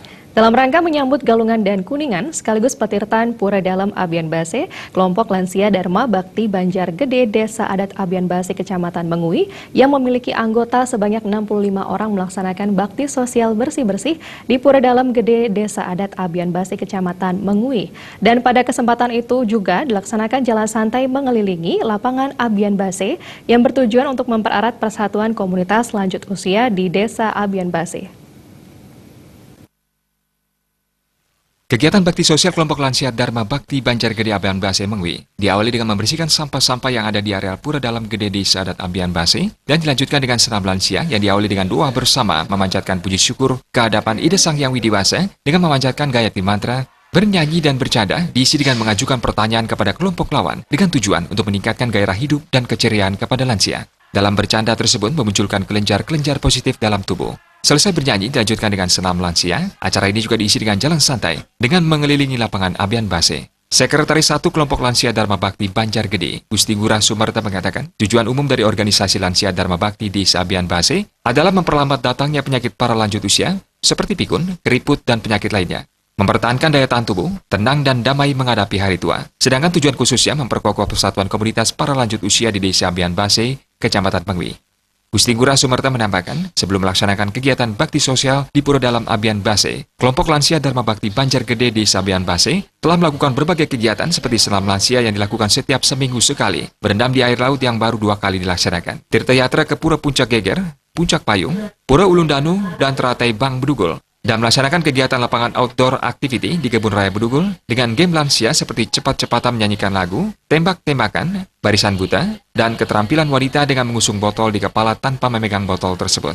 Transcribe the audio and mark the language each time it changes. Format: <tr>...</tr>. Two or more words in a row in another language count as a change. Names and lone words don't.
<id>Dalam rangka menyambut Galungan dan Kuningan sekaligus Petirtan Pura Dalam Abian Base, kelompok lansia Dharma Bakti Banjar Gede Desa Adat Abian Base Kecamatan Mengui yang memiliki anggota sebanyak 65 orang melaksanakan bakti sosial bersih-bersih di Pura Dalam Gede Desa Adat Abian Base Kecamatan Mengui. Dan pada kesempatan itu juga dilaksanakan jalan santai mengelilingi lapangan Abian Base yang bertujuan untuk mempererat persatuan komunitas lanjut usia di Desa Abian Base. Kegiatan bakti sosial kelompok lansia Dharma Bakti Banjar Gede Abian Base Mengui diawali dengan membersihkan sampah-sampah yang ada di areal Pura Dalam Gede Desa Adat Abian Base dan dilanjutkan dengan senam lansia yang diawali dengan doa bersama memanjatkan puji syukur ke hadapan Ida Sang Hyang Widiwasa dengan memanjatkan Gayatri Mantra, bernyanyi dan bercanda diisi dengan mengajukan pertanyaan kepada kelompok lawan dengan tujuan untuk meningkatkan gairah hidup dan keceriaan kepada lansia. Dalam bercanda tersebut memunculkan kelenjar-kelenjar positif dalam tubuh. Selesai bernyanyi dilanjutkan dengan senam lansia, acara ini juga diisi dengan jalan santai dengan mengelilingi lapangan Abian Base. Sekretaris 1 kelompok lansia Dharma Bakti Banjar Gede, Gusti Ngurah Sumerta mengatakan, tujuan umum dari organisasi lansia Dharma Bakti di Abian Base adalah memperlambat datangnya penyakit para lanjut usia seperti pikun, keriput, dan penyakit lainnya. Mempertahankan daya tahan tubuh, tenang dan damai menghadapi hari tua. Sedangkan tujuan khususnya memperkokoh persatuan komunitas para lanjut usia di Desa Abian Base, Kecamatan Mengui. Gusti Ngurah Sumerta menambahkan, sebelum melaksanakan kegiatan bakti sosial di Pura Dalam Abian Base, kelompok lansia Dharma Bakti Banjar Gede di Abian Base telah melakukan berbagai kegiatan seperti senam lansia yang dilakukan setiap seminggu sekali, berendam di air laut yang baru 2 kali dilaksanakan, tirta yatra ke Pura Puncak Geger, Puncak Payung, Pura Ulun Danu, dan Teratai Bang Bedugul, dan melaksanakan kegiatan lapangan</id> <en>outdoor activity</en> <id>di Kebun Raya Bedugul dengan game lansia seperti cepat-cepatan menyanyikan lagu, tembak-tembakan, barisan buta, dan keterampilan wanita dengan mengusung botol di kepala tanpa memegang botol tersebut.</id>